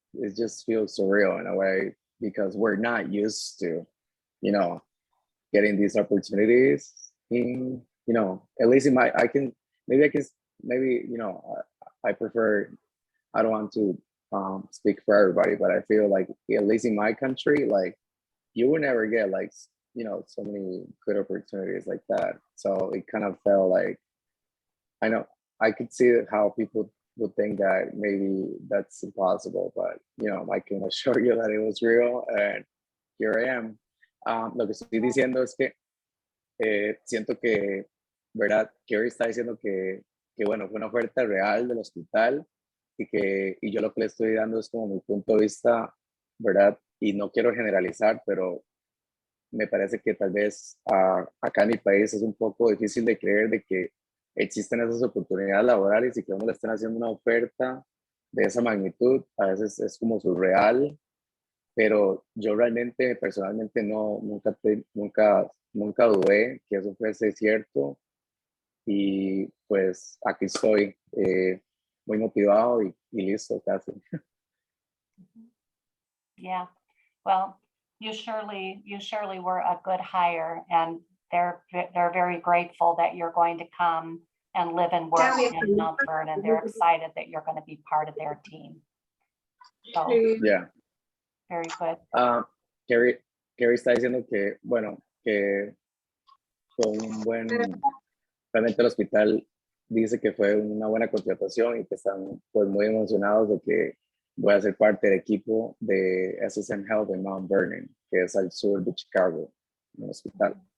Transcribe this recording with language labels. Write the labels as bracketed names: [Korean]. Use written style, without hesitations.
[English] it just feels surreal in a way because we're not used to, you know, getting these opportunities in, you know, at least in my, maybe, you know, I prefer, I don't want to speak for everybody, but I feel like at least in my country, like you would never get like, you know, so many good opportunities like that. So it kind of felt like, I know I could see how people would think that maybe that's impossible, but you know, I can assure you that it was real, and here I am. [Spanish] Lo que estoy diciendo es que siento que, ¿verdad? Kerry está diciendo que, bueno, fue una oferta real del hospital y yo lo que le estoy dando es como mi punto de vista, ¿verdad? Y no quiero generalizar, pero me parece que tal vez acá en mi país es un poco difícil de creer de que existen esas oportunidades laborales y que uno le estén haciendo una oferta de esa magnitud. A veces es como surreal, pero yo realmente, personalmente, nunca dudé que eso fuese cierto. Y pues aquí estoy, muy motivado y listo casi. [English] Yeah, well, you surely were a good hire, and they're very grateful that you're going to come and live and work in Mount Vernon. They're excited that you're going to be part of their team. So, Yeah. very good. [Spanish] Kerry está diciendo que, bueno, que fue un buen, realmente el hospital dice que fue una buena contratación y que están pues muy emocionados de que voy a ser parte del equipo de SSM Health en Mount Vernon, que es al sur de Chicago, en el hospital.